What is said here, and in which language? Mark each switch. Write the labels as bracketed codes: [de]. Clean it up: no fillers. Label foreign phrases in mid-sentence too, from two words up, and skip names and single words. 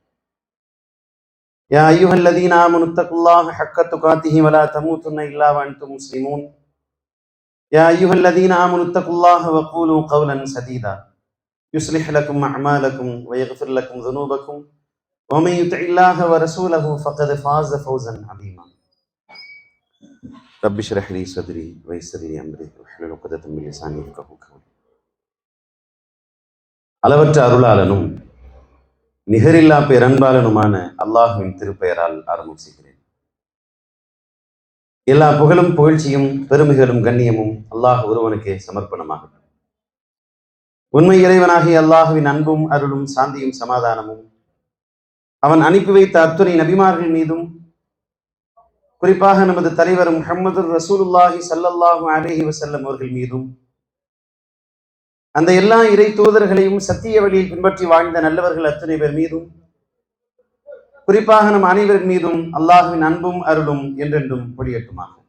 [ar] يا أيها الذين آمنوا اتقوا الله حق تقاته ولا تموتن إلا وأنتم مسلمون يا أيها الذين آمنوا اتقوا الله وقولوا قولا سديدا يصلح لكم أعمالكم ويغفر لكم ذنوبكم ومن يطع الله ورسوله فقد فاز فوزا عظيما رب اشرح لي صدري ويسر لي أمري واحلل عقدة من لساني يفقهوا قولي. [ta] அளவற்ற அருளாளனும் நிகரில்லா பேரன்பாளனுமான அல்லாஹுவின் திருப்பெயரால் ஆரம்பம் செய்கிறேன். எல்லா புகழும் புகழ்ச்சியும் பெருமைகளும் கண்ணியமும் அல்லாஹ் ஒருவனுக்கே சமர்ப்பணமாகட்டும். உண்மை இறைவனாகிய அல்லாஹுவின் அன்பும் அருளும் சாந்தியும் சமாதானமும் அவன் அனுப்பி வைத்த அத்துணை நபிமார்கள் மீதும் குறிப்பாக நமது தலைவர் முஹம்மது ரசூலுல்லாஹி [ar] صلى الله عليه وسلم [ta] அவர்கள் மீதும் அந்த எல்லா இறை தூதர்களையும் சத்திய வழியில் பின்பற்றி வாழ்ந்த நல்லவர்கள் அத்தனை பேர் மீதும் குறிப்பாக நம் அனைவரின் மீதும் அல்லாஹுவின் அன்பும் அருளும் என்றென்றும் பொழியட்டுமாக.